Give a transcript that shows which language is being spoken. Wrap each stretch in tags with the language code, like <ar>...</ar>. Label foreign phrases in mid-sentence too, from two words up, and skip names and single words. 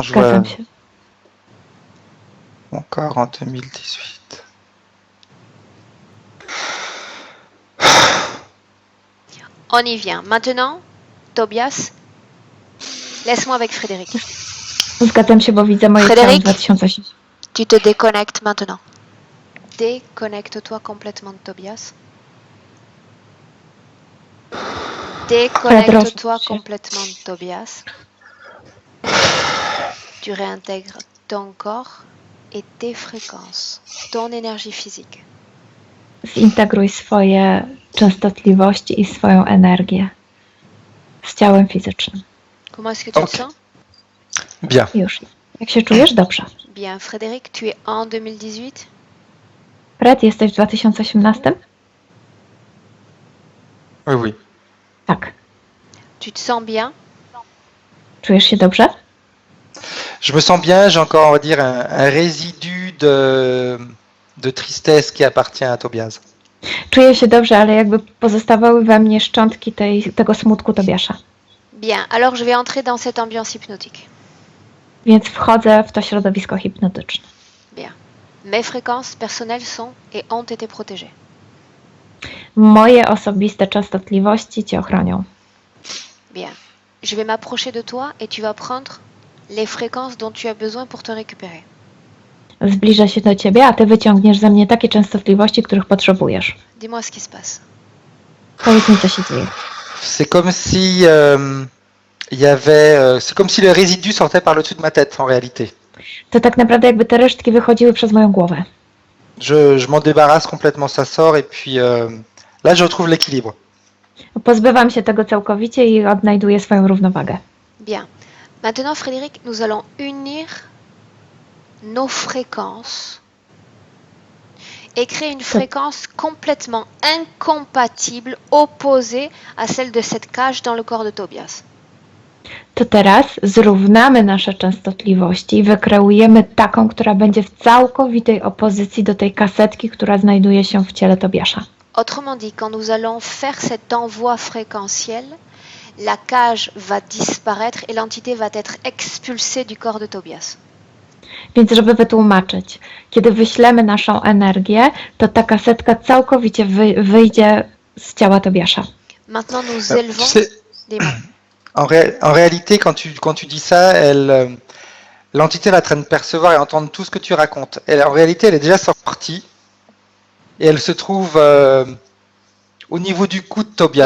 <pl>Zgadzam</pl> <fr>jouait</fr> <pl>się.</pl> <fr>encore en 2018. On y vient. Maintenant, Tobias, laisse-moi avec Frédéric.</fr> <pl>Zgadzam się, bo widzę moje ciało w</pl> <fr>Frédéric?</fr> <pl>2008.</pl> <fr>Tu te déconnectes maintenant. Déconnecte-toi complètement de Tobias. Déconnecte-toi complètement de Tobias. Tu réintègres ton corps et tes fréquences, ton énergie physique.</fr> <pl>Zintegruj swoje częstotliwości i swoją energię z ciałem fizycznym.</pl> <fr>Comment est-ce que tu te Ok. sens? Bien.</fr> <pl>Już. Jak się czujesz? Dobrze.</pl> <fr>Bien, Frédéric, tu es en 2018?</fr> <pl>Fred, jesteś w 2018?</pl> <fr>Oui, oui.</fr> <pl>Tak.</pl> <fr>Tu te sens bien?</fr> <pl>Czujesz się dobrze?</pl> <fr>Je me sens bien, j'ai encore, on va dire, un résidu de tristesse qui appartient à Tobias.</fr> <pl>Czuję się dobrze, ale jakby pozostawały we mnie szczątki tego smutku Tobiasza.</pl> <fr>Bien, alors je vais entrer dans cette ambiance hypnotique.</fr> <pl>Więc wchodzę w to środowisko hipnotyczne.</pl> <fr>Bien. Mes fréquences personnelles sont et ont été protégées.</fr> <pl>Moje osobiste częstotliwości cię ochronią.</pl> <fr>Bien. Je vais m'approcher de toi et tu vas prendre les fréquences dont tu as besoin pour te récupérer.</fr> <pl>Zbliżę się do ciebie, a ty wyciągniesz ze mnie takie częstotliwości, których potrzebujesz.</pl> <fr>Dis-moi ce qui se passe.</fr> <pl>Powiedz mi, co się dzieje.</pl> <fr>C'est comme si il y avait, c'est comme si le résidu sortait par le dessus de ma tête en réalité.</fr> <pl>To tak naprawdę jakby te resztki wychodziły przez moją głowę.</pl> <fr>Je m'en débarrasse complètement, ça sort et puis là je retrouve l'équilibre.</fr> <pl>Pozbywam się tego całkowicie i odnajduję swoją równowagę.</pl> <fr>Bien. Maintenant, Frédéric, nous allons unir nos fréquences et créer une fréquence complètement incompatible, opposée à celle de cette cage dans le corps de Tobias.</fr> <pl>To teraz zrównamy nasze częstotliwości i wykreujemy taką, która będzie w całkowitej opozycji do tej kasetki, która znajduje się w ciele Tobiasza.</pl> <fr>Autrement dit, quand nous allons faire cet envoi fréquentiel, la cage va disparaître et l'entité va être expulsée du corps de Tobias.</fr> <pl>Więc żeby wytłumaczyć, kiedy wyślemy naszą energię, to ta kasetka całkowicie wyjdzie z ciała Tobiasza.</pl> <fr>Maintenant, nous Tu élevons sais, des mots. en réalité, quand tu dis ça, l'entité va en train de percevoir et entendre tout ce que tu racontes. En réalité, elle est déjà sortie et elle se trouve au niveau du cou de Tobias.</fr>